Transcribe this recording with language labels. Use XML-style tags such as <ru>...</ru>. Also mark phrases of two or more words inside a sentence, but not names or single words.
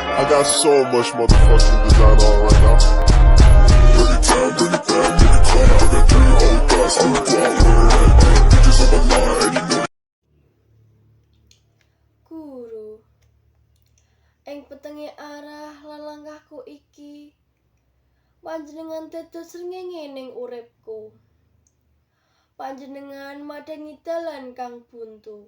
<en>got so much motherfucking design on right now. Bring it down, bring it back, bring it clap. I got 3 old guys, I'm a block, bitches on my line, and you know.</en> <jv>Guru, ing petenge arah lan langkahku iki, panjenengan dados srengenge ning uripku. Panjenengan madangi dalan kang buntu.</jv>